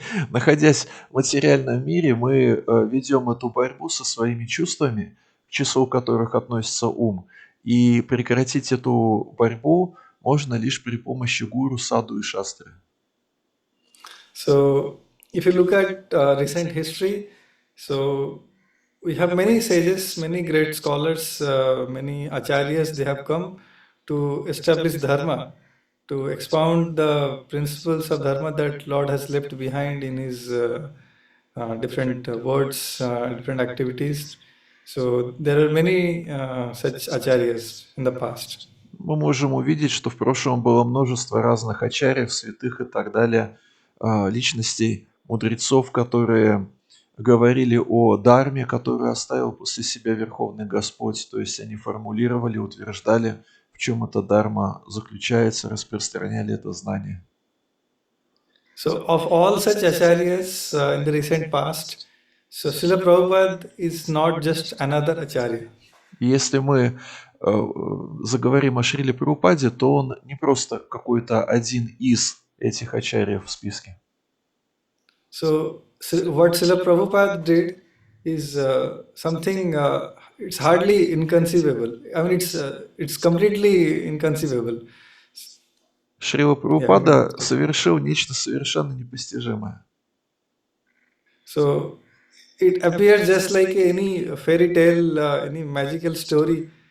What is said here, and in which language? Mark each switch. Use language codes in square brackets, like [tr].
[ru] Находясь в материальном мире, мы ведем эту борьбу со своими чувствами, к числу которых относится ум. И прекратить эту борьбу можно лишь при помощи гуру, саду и шастры. [en] So if you look at recent history, so we have many sages, many great scholars, many acharyas, they have come to establish dharma, to expound the principles of dharma that Lord has left behind in his different words, different activities. So there are many such acharyas in the past. [ru] Мы можем увидеть, что в прошлом было множество разных ачарьев, святых и так далее, личностей, мудрецов, которые говорили о дарме, которую оставил после себя Верховный Господь. То есть они формулировали, утверждали, в чем эта дарма заключается, распространяли это знание. [en] So of all such acharyas in the recent past, so Srila Prabhupada is not just another acharya. [ru] И если мы заговорим о Шриле Прабхупаде, то он не просто какой-то один из этих ачарьев в списке. [en] So what Srila Prabhupada did is something, it's hardly inconceivable. I mean, it's completely inconceivable. [ru] Шрила Прабхупада совершил нечто совершенно непостижимое. [en] So it appears just like any fairy tale, any magical story.